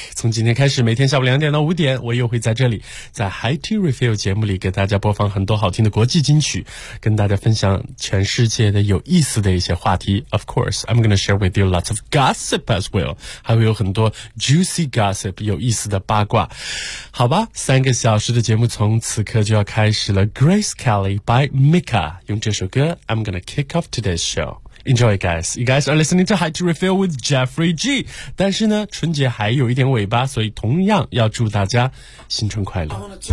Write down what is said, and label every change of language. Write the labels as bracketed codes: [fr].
[zh] 从今天开始，每天下午两点到五点，我又会在这里，在 High Tea Refill 节目里给大家播放很多好听的国际金曲，跟大家分享全世界的有意思的一些话题。 [en] Of course, I'm going to share with you lots of gossip as well. [zh] 还会有很多 [en] juicy gossip, [zh] 有意思的八卦。好吧，三个小时的节目从此刻就要开始了。 [en] Grace Kelly by Mika, [zh] 用这首歌 [en] I'm going to kick off today's show. Enjoy, guys. You guys are listening to High Tea Refill with Jeffrey G. [zh] 但是呢，春节还有一点尾巴，所以同样要祝大家新春快乐。